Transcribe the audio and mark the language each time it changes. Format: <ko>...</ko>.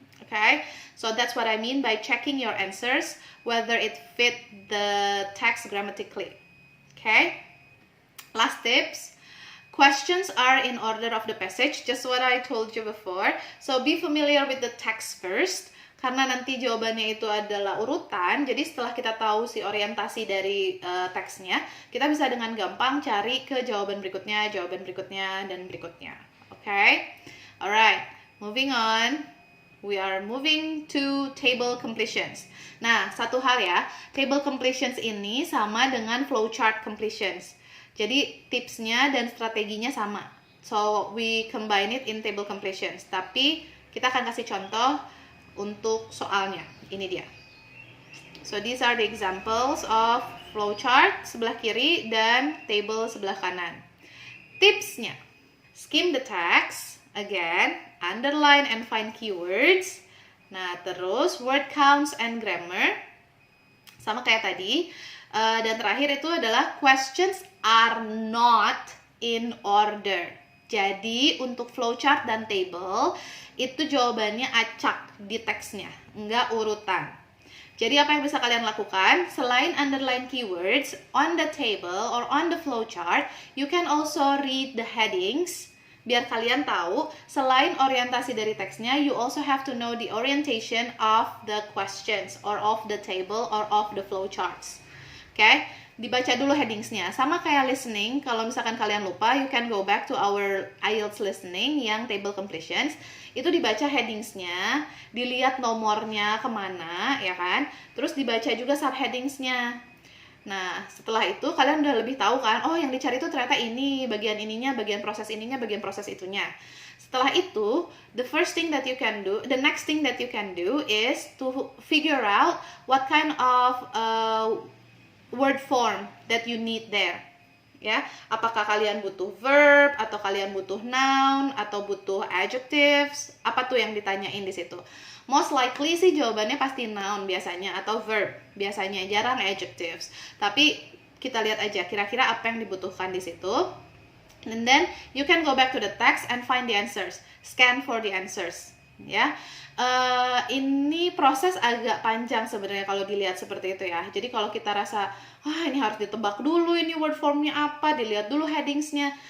<en>Okay, so that's what I mean by checking your answers whether it fit the text grammatically. Okay? Last tips. Questions are in order of the passage, just what I told you before. So be familiar with the text first,</en> <id>karena nanti jawabannya itu adalah urutan. Jadi setelah kita tahu si orientasi dari teksnya, kita bisa dengan gampang cari ke jawaban berikutnya, dan berikutnya.</id> <en>Okay? Alright, moving on. We are moving to table completions.</en> <id>Nah, satu hal ya, table completions ini sama dengan flowchart completions. Jadi tipsnya dan strateginya sama.</id> <en>So we combine it in table completions.</en> <id>Tapi kita akan kasih contoh untuk soalnya. Ini dia.</id> <en>So these are the examples of flowchart</en> <id>sebelah kiri dan table sebelah kanan.</id> <en>Tipsnya, skim the text. Again, underline and find keywords.</en> <id>Nah, terus</id> <en>word counts and grammar.</en> <id>Sama kayak tadi. Dan terakhir itu adalah</id> <en>questions are not in order.</en> <id>Jadi untuk flowchart dan table itu jawabannya acak di teksnya, enggak urutan. Jadi apa yang bisa kalian lakukan?</id> <en>Selain underline keywords on the table or on the flowchart, you can also read the headings.</en> <id>Biar kalian tahu, selain orientasi dari teksnya,</id> <en>you also have to know the orientation of the questions or of the table or of the flowcharts.</en> <id>Okay, dibaca dulu headingsnya. Sama kayak listening, kalau misalkan kalian lupa,</id> <en>you can go back to our IELTS listening yang table completions.</en> <id>Itu dibaca headingsnya, dilihat nomornya kemana, ya kan? Terus dibaca juga subheadingsnya. Nah, setelah itu kalian udah lebih tahu kan, oh yang dicari itu ternyata ini, bagian ininya, bagian proses ininya, bagian proses itunya. Setelah itu,</id> <en>the next thing that you can do is to figure out what kind of word form that you need there.</en> <id>Ya, apakah kalian butuh verb atau kalian butuh noun atau butuh adjectives? Apa tuh yang ditanyain di situ? Most likely sih jawabannya pasti noun biasanya atau verb biasanya, jarang adjectives. Tapi kita lihat aja kira-kira apa yang dibutuhkan di situ.</id> <en>And then you can go back to the text and find the answers. Scan for the answers.</en> <id>Ya, ini proses agak panjang sebenarnya kalau dilihat seperti itu ya. Jadi kalau kita rasa, ini harus ditebak dulu ini word formnya apa, dilihat dulu headingsnya.</id>